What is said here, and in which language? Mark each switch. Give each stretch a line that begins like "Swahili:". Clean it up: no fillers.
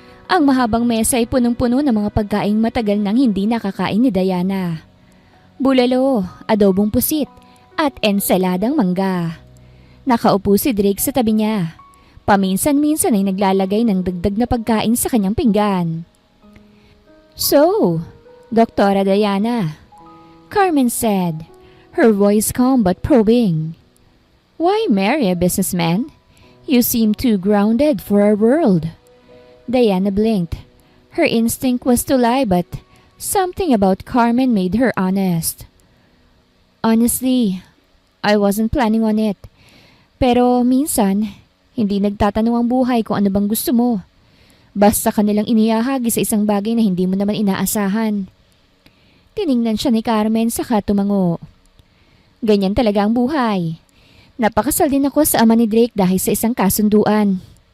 Filipino: Ang mahabang mesa ay punong-puno ng mga pagkaing matagal nang hindi nakakain ni Diana. Bulalo, adobong pusit, at ensaladang mangga. Nakaupo si Drake sa tabi niya. Paminsan-minsan ay naglalagay ng dagdag na pagkain sa kanyang pinggan.
English: So, Doktora Diana, Carmen said, her voice calm but probing. Why marry a businessman? You seem too grounded for our world. Diana blinked. Her instinct was to lie, but something about Carmen made her honest. Honestly, I wasn't planning on it.
Filipino: Pero minsan, Hindi nagtatanong ang buhay kung ano bang gusto mo. Basta kanilang inihahagi sa isang bagay na hindi mo naman inaasahan. Tiningnan siya ni Carmen saka tumango. Ganyan talaga ang buhay. Napakasal din ako sa ama ni Drake dahil sa isang kasunduan.